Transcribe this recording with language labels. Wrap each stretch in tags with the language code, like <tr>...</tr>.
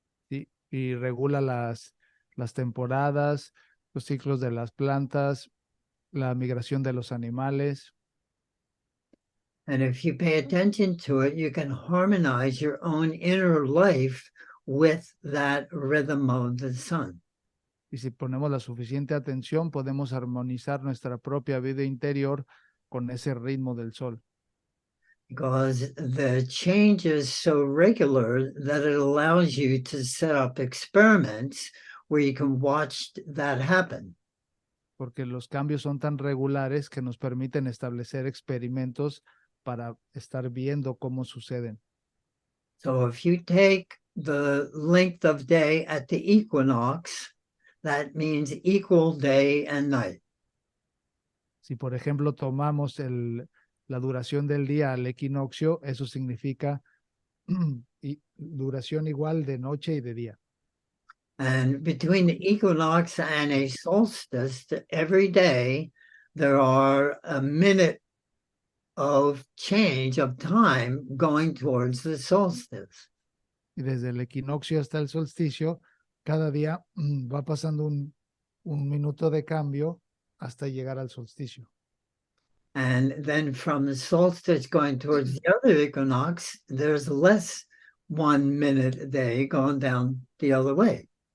<es>¿Sí? Y regula las temporadas, los ciclos de las plantas, la migración de los animales.</es> <en>And if you pay attention to it, you can harmonize your own inner life with that rhythm of the sun.</en> <es>Y si ponemos la suficiente atención, podemos armonizar nuestra propia vida interior con ese ritmo del sol.</es> <en>Because the change is so regular that it allows you to set up experiments where you can watch that happen.</en> <es>Porque los cambios son tan regulares que nos permiten establecer experimentos para estar viendo cómo suceden.</es> <en>So if you take the length of day at the equinox, that means equal day and night.</en> <es>Si, por ejemplo, tomamos la duración del día al equinoccio, eso significa duración igual de noche y de día.</es> <en>And between the equinox and a solstice, every day there are a minute of change of time going towards the solstice.</en> <es>Y desde el equinoccio hasta el solsticio, cada día va pasando un minuto de cambio hasta llegar al solsticio.</es> <en>And then from the solstice going towards the other equinox, there's less 1 minute a day going down the other way.</en>